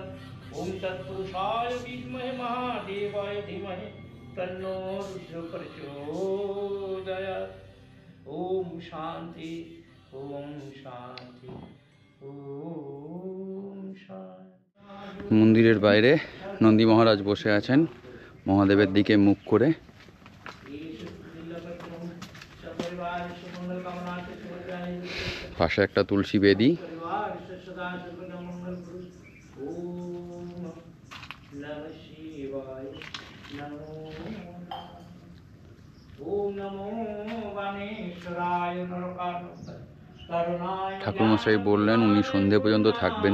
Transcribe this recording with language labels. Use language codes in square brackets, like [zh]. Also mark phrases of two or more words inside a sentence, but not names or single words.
[sa] ओम तत्पुरुषाय विद्महे महादेवाय धीमहि तन्नो रुद्रः प्रचोदयात्। ओम शांति ओम शांति ओम शांति। [bn] মন্দিরের বাইরে নন্দী মহারাজ বসে আছেন মহাদেবের দিকে মুখ করে। পাশে একটা তুলসী বেদি। ঠাকুরমশাই বললেন উনি সন্ধে পর্যন্ত থাকবেন।